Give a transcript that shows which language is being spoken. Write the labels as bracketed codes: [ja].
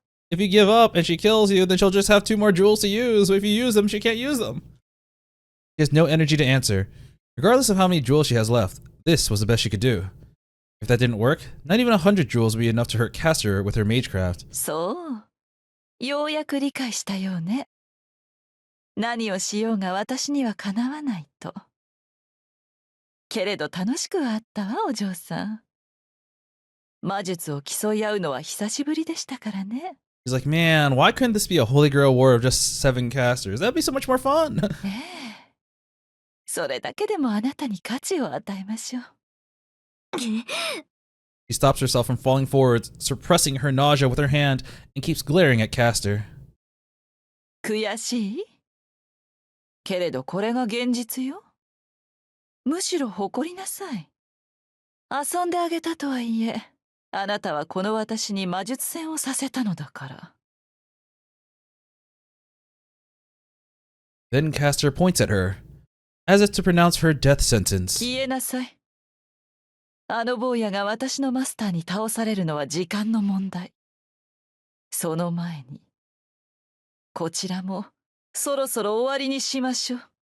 [en] If you give up and she kills you, then she'll just have 2 more jewels to use. But if you use them, she can't use them. She has no energy to answer. Regardless of how many jewels she has left, this was the best she could do. If that didn't work, not even 100 jewels would be enough to hurt Caster with her magecraft. [ja] So, ようやく理解したようね。何をしようが私にはかなわないと。けれど楽しくはあったわ、お嬢さん。魔術を競い合うのは久しぶりでしたからね。 [en] He's like, man, why couldn't this be a Holy Grail war of just 7 casters? That'd be so much more fun. [ja] ねえ。それだけでもあなたに価値を与えましょう。 [en] She stops herself from falling forward, suppressing her nausea with her hand, and keeps glaring at Caster. [ja] 悔しい？けれどこれが現実よ。むしろ誇りなさい。遊んであげたとはいえ、あなたはこの私に魔術戦をさせたのだから。 [en] Then Caster points at her, as if to pronounce her death sentence. [ja] 消えなさい。あの坊やが私のマスターに倒されるのは時間の問題。その前に、こちらもそろそろ終わりにしましょう。